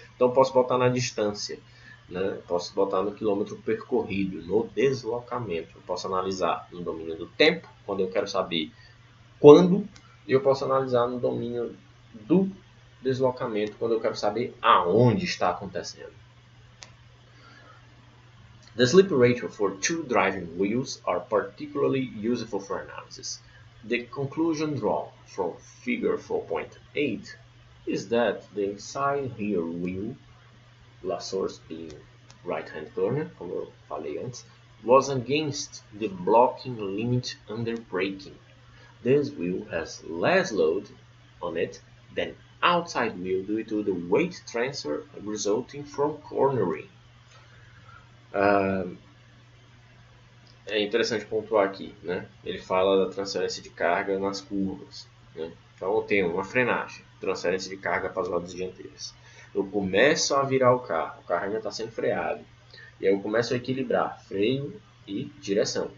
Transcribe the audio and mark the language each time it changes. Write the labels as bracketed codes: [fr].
[pt] Então posso botar na distância, né? Posso botar no quilômetro percorrido, no deslocamento. Eu posso analisar no domínio do tempo, quando eu quero saber quando, e eu posso analisar no domínio do deslocamento, quando eu quero saber aonde está acontecendo. [en] The slip ratio for two driving wheels are particularly useful for analysis. The conclusion drawn from figure 4.8 is that the inside rear wheel, la source being right-hand corner, [pt] como eu falei antes, [en] was against the blocking limit under braking. This wheel has less load on it than outside wheel due to the weight transfer resulting from cornering. [pt] é interessante pontuar aqui, né? Ele fala da transferência de carga nas curvas, né? Então eu tenho uma frenagem, transferência de carga para as rodas dianteiras. Eu começo a virar o carro ainda está sendo freado. E aí eu começo a equilibrar freio e direção.